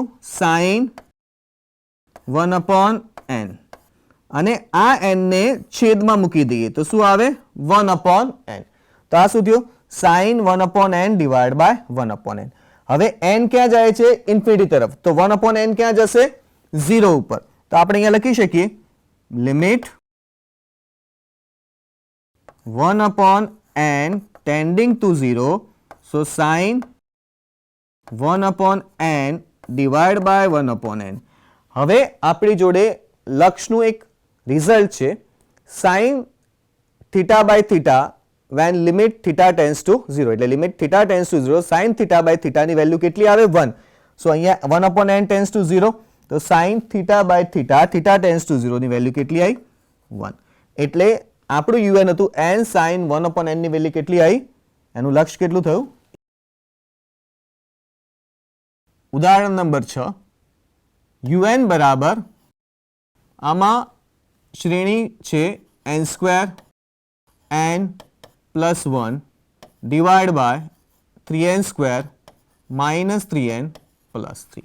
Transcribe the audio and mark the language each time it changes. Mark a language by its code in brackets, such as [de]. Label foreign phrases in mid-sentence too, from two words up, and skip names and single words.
[gu] સાઇન 1 અપોન n અને આ n ને છેદમાં મૂકી દઈએ તો શું આવે? 1 અપોન n. તો આ શું થયું? સાઇન 1 અપોન n [en] divide by [gu] 1 અપોન n. હવે n ક્યાં જાય છે? ઇન્ફિનિટી તરફ. તો 1 અપોન n ક્યાં જશે? 0 ઉપર. તો આપણે અહીંયા લખી શકીએ લિમિટ [en] 1 upon n tending to 0. So sin 1 upon n divided by 1 upon n. [gu] હવે આપણી જોડે લક્ષનું એક રિઝલ્ટ છે [en] sin theta by theta when limit theta tends to 0. [gu] એટલે લિમિટ [en] theta tends to 0 sin theta by theta [gu] ની વેલ્યુ કેટલી આવે? 1. સો અહીંયા [en] 1 upon n tends to 0 [gu] તો [en] sin theta by theta theta tends to 0 [gu] ની વેલ્યુ કેટલી આવી? 1. એટલે આપણું un હતું n sin 1 upon n ની વેલ્યુ કેટલી આવી? એનું લક્ષ્ય કેટલું થયું? ઉદાહરણ નંબર 6, un બરાબર આમાં શ્રેણી છે n સ્ક્વેર n પ્લસ 1 [en] divide by [gu] 3n સ્ક્વેર માઇનસ 3n પ્લસ 3.